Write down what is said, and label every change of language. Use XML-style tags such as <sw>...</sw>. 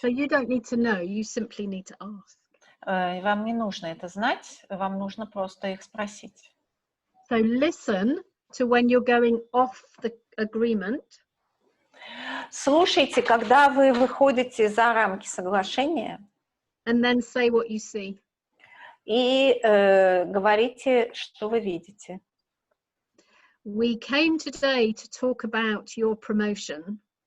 <en>So you don't need to know, you simply need to ask.</en> <ru>Вам не нужно это знать, вам нужно просто их спросить.</ru> <en>So listen to when you're going off the agreement.</en> <ru>Слушайте, когда вы выходите за рамки соглашения.</ru> <en>And then say what you see.</en> <ru>И говорите, что вы видите.</ru> <en>We came today to talk about your promotion.</en>